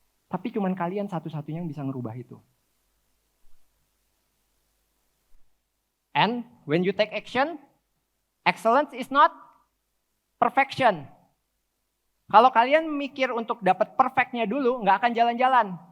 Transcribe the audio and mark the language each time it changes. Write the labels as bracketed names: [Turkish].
[Indonesian] Tapi cuman kalian satu-satunya yang bisa ngerubah itu. [English] And when you take action, excellence is not perfection. [Indonesian] Kalau kalian mikir untuk dapat perfectnya dulu, nggak akan jalan-jalan.